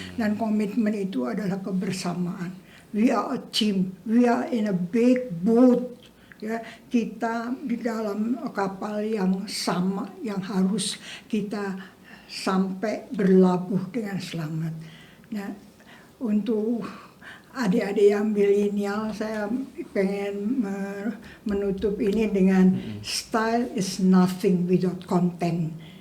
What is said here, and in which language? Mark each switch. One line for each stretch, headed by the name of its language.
Indonesian: Dan komitmen itu adalah kebersamaan.
English: We are a team, we are in a big boat.
Indonesian: Ya, kita di dalam kapal yang sama, yang harus kita sampai berlabuh dengan selamat. Nah, untuk adik-adik yang milenial, saya pengen menutup ini dengan
English: style is nothing without content.